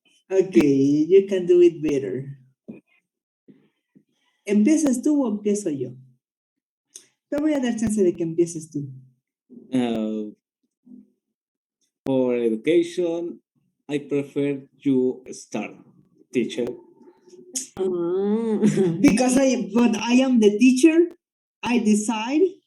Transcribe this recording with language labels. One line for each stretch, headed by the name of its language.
English: Okay, you can do it better.
Spanish: ¿Empiezas tú o empiezo yo? Te voy a dar chance de que empieces tú.
English: For education, I prefer you start, teacher. Ah. Because but I am the teacher, I decide.